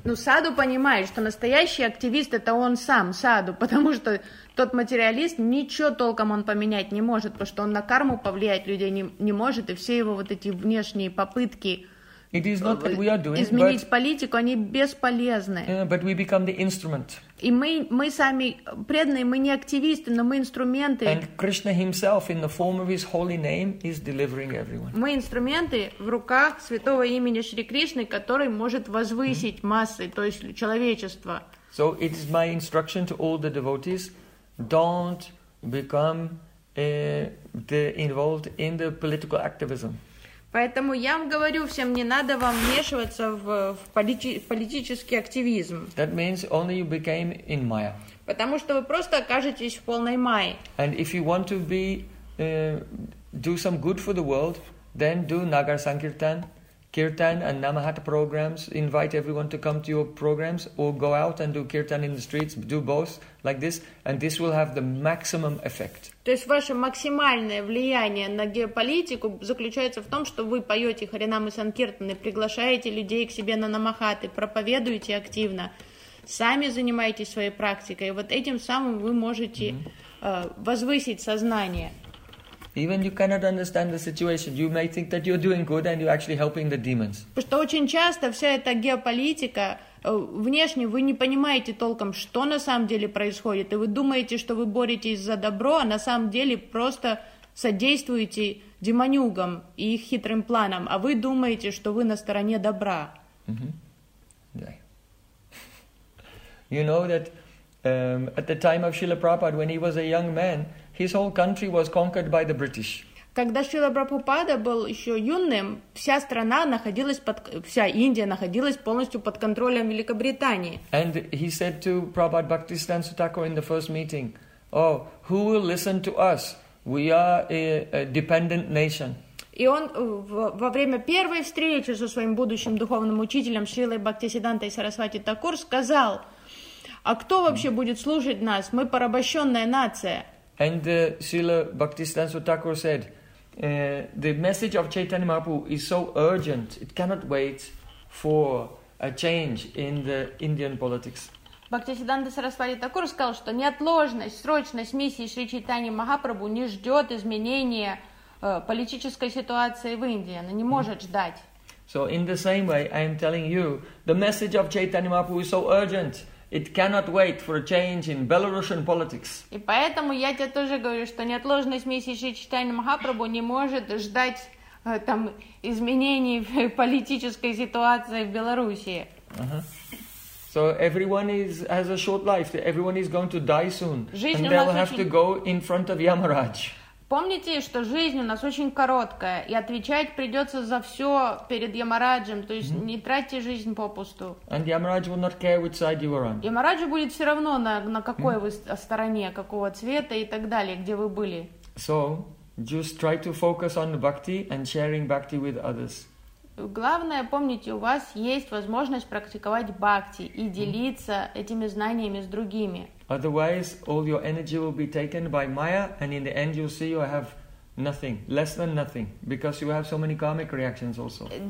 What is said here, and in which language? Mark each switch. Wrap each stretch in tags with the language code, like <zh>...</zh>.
<ru>Ну, саду понимает, что настоящий активист это он сам, саду, потому что тот материалист ничего толком он поменять не может, потому что он на карму повлиять людей не может, и все его вот эти внешние попытки изменить политику, они бесполезны.</ru> <en>But we become the instrument.</en> <ru>И мы сами преданные, мы не активисты, но мы инструменты.</ru> <en>And Krishna himself, in the form of his holy name, is delivering everyone.</en> <ru>Мы инструменты в руках святого имени Шри Кришны, который может возвысить массы, то есть человечество.</ru> <en>So it is my instruction to all the devotees, don't become involved in the political activism.</en> <ru>Поэтому я вам говорю всем, не надо вам вмешиваться в политический активизм.</ru> <en>That means only you became in Maya.</en> <ru>Потому что вы просто окажетесь в полной майе.</ru> <en>And if you want to be do some good for the world, then do Nagar Sankirtan, Kirtan and Namahata programs. Invite everyone to come to your programs or go out and do Kirtan in the streets. Do both like this and this will have the maximum effect.</en> <ru>То есть ваше максимальное влияние на геополитику заключается в том, что вы поете Харинам и Санкиртаны, приглашаете людей к себе на намахаты, проповедуете активно, сами занимаетесь своей практикой. И вот этим самым вы можете возвысить сознание.</ru> <en>Even you cannot understand the situation, you may think that you're doing good and you're actually helping the demons.</en> <ru>Потому что очень часто вся эта геополитика, внешне вы не понимаете толком, что на самом деле происходит, и вы думаете, что вы боретесь за добро, а на самом деле просто содействуете демонюгам и их хитрым планам, а вы думаете, что вы на стороне добра.</ru> <en>Yeah. You know that At the time of Srila Prabhupada, when he was a young man, his whole country was conquered by the British.</en> <ru>Когда Шрила Прабхупада был еще юным, вся страна находилась под, вся Индия находилась полностью под контролем Великобритании.</ru> <en>And he said to Prabhupada Bhaktisiddhanta Sutaka in the first meeting, "Oh, who will listen to us? We are a dependent nation."</en> <ru>И он во время первой встречи со своим будущим духовным учителем Шрилой Бхактисиддхантой Сарасвати Такур сказал: "А кто вообще будет служить нас? Мы порабощенная нация."</ru> <en>And Srila Bhaktisiddhanta Sutakur said, the message of Chaitanya Mahaprabhu is so urgent, it cannot wait for a change in the Indian politics.</en> <ru>Bhaktisiddhanta Sarasvati Thakur сказал, что неотложность, срочность миссии Шри Чайтаньи Махапрабху не ждет изменения политической ситуации в Индии. Она не может ждать.</ru> <en>So in the same way, I am telling you, the message of Chaitanya Mahaprabhu is so urgent. It cannot wait for a change in Belarusian politics.</en> <ru>И поэтому я тебе тоже говорю, что неотложность миссии Шри Чайтаньи Махапрабху не может ждать там изменений в политической ситуации в Беларуси.</ru> <en>So everyone is has a short life. Everyone is going to die soon, and they will have to go in front of Yamaraj.</en> <ru>Помните, что жизнь у нас очень короткая, и отвечать придется за все перед Ямараджем, то есть не тратьте жизнь попусту.</ru> <en>And Yamaraj will not care which side you are on.</en> <ru>Ямараджу будет все равно, на какой вы стороне, какого цвета и так далее, где вы были.</ru> <en>So, just try to focus on bhakti and sharing bhakti with others.</en> <ru>Главное, помните, у вас есть возможность практиковать бхакти и делиться этими знаниями с другими.</ru> <en>Otherwise, all your energy will be taken by Maya, and in the end, you'll see you have nothing, less than nothing, because you have so many karmic reactions also.</en>